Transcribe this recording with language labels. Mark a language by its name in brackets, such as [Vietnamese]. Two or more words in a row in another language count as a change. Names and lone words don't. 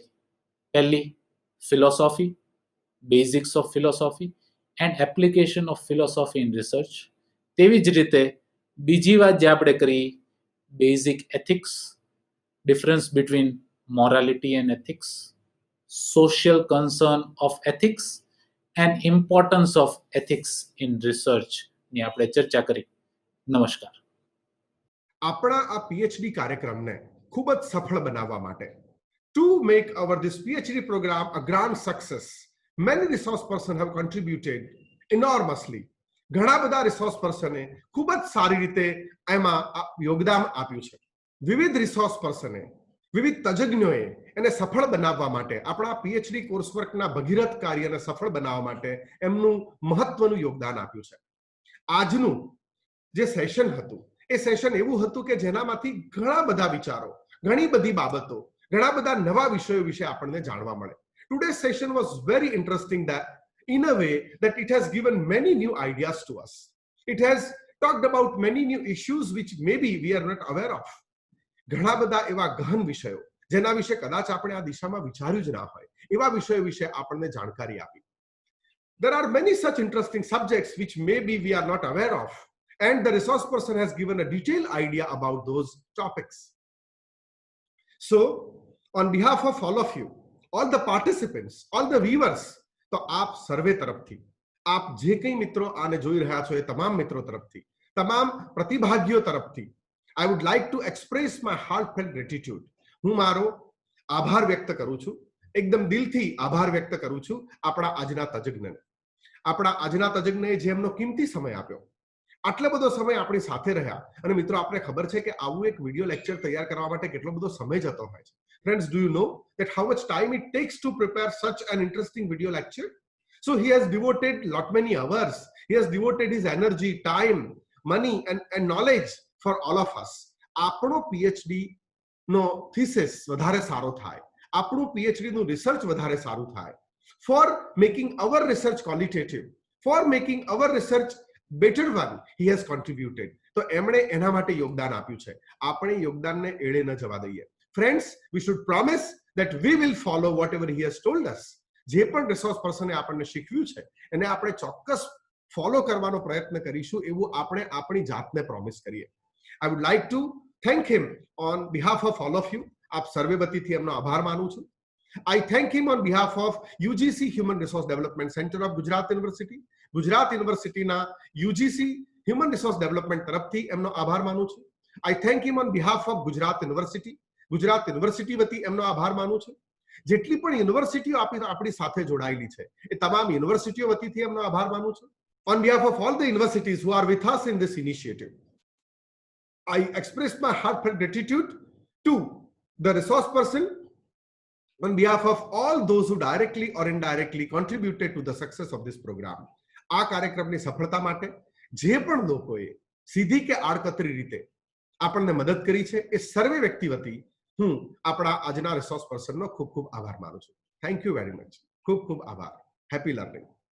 [English] પહેલી, philosophy, basics of philosophy and application of philosophy in research. [Gujarati] તેવી જ રીતે બીજી વાત જે આપણે કરી, [English] basic ethics, difference between morality and ethics, social concern of ethics and importance of ethics in research [Gujarati] ની આપણે ચર્ચા કરી. નમસ્કાર. આપણા આ પીએચડી કાર્યક્રમને ખૂબ જ સફળ બનાવવા માટે [English] to make our this PhD program a grand success, many resource person have contributed enormously. [Gujarati] ઘણા બધા રિસોર્સ પર્સને ખૂબ જ સારી રીતે એમાં યોગદાન આપ્યું છે. વિવિધ રિસોર્સ પર્સને, વિવિધ તજજ્ઞોએ એને સફળ બનાવવા માટે, આપણા પીએચડી કોર્સવર્કના ભગીરથ કાર્યને સફળ બનાવવા માટે એમનું મહત્વનું યોગદાન આપ્યું છે. આજનું જે સેશન હતું એ સેશન એવું હતું કે જેનામાંથી ઘણા બધા વિચારો, ઘણી બધી બાબતો, ઘણા બધા નવા વિષયો વિશે આપણને જાણવા મળે. [English] Today's session was very interesting that in a way that it has given many new ideas to us. It has talked about many new issues which maybe we are not aware of. [Gujarati] ઘણા બધા એવા ગહન વિષયો જેના વિશે કદાચ આપણે આ દિશામાં વિચાર્યું જ ના હોય, એવા વિષયો વિશે આપણને જાણકારી આપી. [English] There are many such interesting subjects which maybe we are not aware of, and the resource person has given a detailed idea about those topics. So, on behalf of all of you, all the participants, all the viewers, [Gujarati] તો આપ સર્વે તરફથી આપ જે કંઈ મિત્રો આને જોઈ રહ્યા છો એ તમામ મિત્રો તરફથી, તમામ પ્રતિભાગીઓ તરફથી [English] I would like to express my heartfelt gratitude. [Gujarati] હું મારો આભાર વ્યક્ત કરું છું, એકદમ દિલથી આભાર વ્યક્ત કરું છું આપણા આજના તજજ્ઞને. આપણા આજના તજજ્ઞએ જે એમનો કિંમતી સમય આપ્યો, આટલો બધો સમય આપણી સાથે રહ્યા. અને મિત્રો, આપણે ખબર છે કે આવું એક વિડિયો લેક્ચર તૈયાર કરવા માટે કેટલો બધો સમય જતો હોય છે. [English] Friends, do you know that how much time it takes to prepare such an interesting video lecture? So he has devoted lot many hours. He has devoted his energy, time, money and knowledge for all of us. [Gujarati] આપણો PhD નો thesis વધારે સારો થાય, આપણું PhD નું રિસર્ચ વધારે સારું થાય, [English] for making our research qualitative, for making our research better one, he has contributed. [Gujarati] તો એમણે એના માટે યોગદાન આપ્યું છે. આપણે યોગદાનને એળે ન જવા દઈએ. [English] Friends, we should promise that we will follow whatever he has told us. [Gujarati] જે પણ રિસોર્સ પર્સને આપણને શીખવ્યું છે એને આપણે ચોક્કસ ફોલો કરવાનો પ્રયત્ન કરીશું, એવું આપણે આપણી જાતને પ્રોમિસ કરીએ. [English] I would like to thank him on behalf of all of you. [Gujarati] આપ સર્વે વતીથી એમનો આભાર માનું છું. [English] I thank him on behalf of UGC Human Resource Development Center of Gujarat University. [Gujarati] ગુજરાત યુનિવર્સિટીના UGC Human Resource Development તરફથી એમનો આભાર માનું છું. [English] I thank him on behalf of Gujarat University. [Gujarati] ગુજરાત યુનિવર્સિટી વતી એમનો આભાર માનું છું. જેટલી પણ યુનિવર્સિટીઓ આપણી સાથે જોડાયેલી છે એ તમામ યુનિવર્સિટીઓ વતીથી એમનો આભાર માનું છું. [English] On behalf of all the universities who are with us in this initiative, I express my heartfelt gratitude to the resource person on behalf of all those who directly or indirectly contributed to the success of this program. [Gujarati] આ કાર્યક્રમની સફળતા માટે જે પણ લોકોએ સીધી કે આડકતરી રીતે આપણને મદદ કરી છે એ સર્વે વ્યક્તિ વતી હું આપણા આજના રિસોર્સ પર્સનનો ખૂબ ખૂબ આભાર માનું છું. [English] Thank you very much. [Gujarati] ખૂબ ખૂબ આભાર. [English] Happy learning.